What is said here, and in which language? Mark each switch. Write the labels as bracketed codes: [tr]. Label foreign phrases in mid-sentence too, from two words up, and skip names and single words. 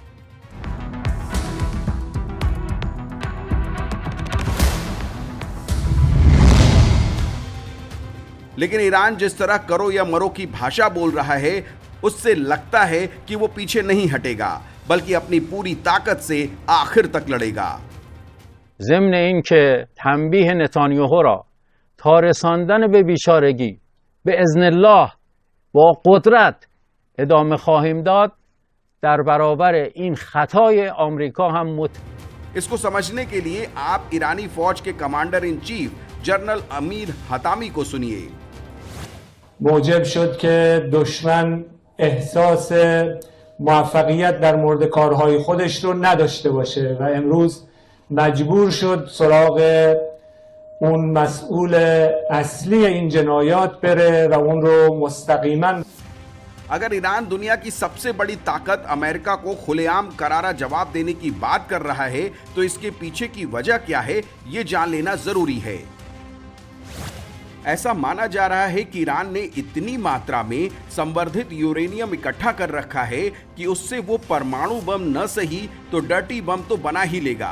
[hi] लेकिन ईरान जिस तरह करो या मरो की भाषा बोल रहा है, उससे लगता है कि वो पीछे नहीं हटेगा, बल्कि अपनी पूरी ताकत से आखिर तक लड़ेगा। [fa] ضمن اینکه تنبیه نتانیاهو را تا رساندن به بیچارگی به اذن الله با قدرت ادامه خواهیم داد، در برابر این خطای آمریکا هم [hi] इसको समझने के लिए आप ईरानी फौज के [en] commander in chief [hi] जनरल अमीर हतामी को सुनिए। [fa] موجب شد که دشمن احساس موفقیت در مورد کارهای خودش رو نداشته باشه و امروز مجبور شد سراغ اون مسئول اصلی این جنایات بره و اون رو مستقیما [hi] अगर ईरान दुनिया की सबसे बड़ी ताकत अमेरिका को खुलेआम करारा जवाब देने की बात कर रहा है तो इसके पीछे की वजह क्या है, ये जान लेना जरूरी है। ऐसा माना जा रहा है कि ईरान ने इतनी मात्रा में संवर्धित यूरेनियम इकट्ठा कर रखा है कि उससे वो परमाणु बम न सही तो [en] dirty bomb [hi] तो बना ही लेगा।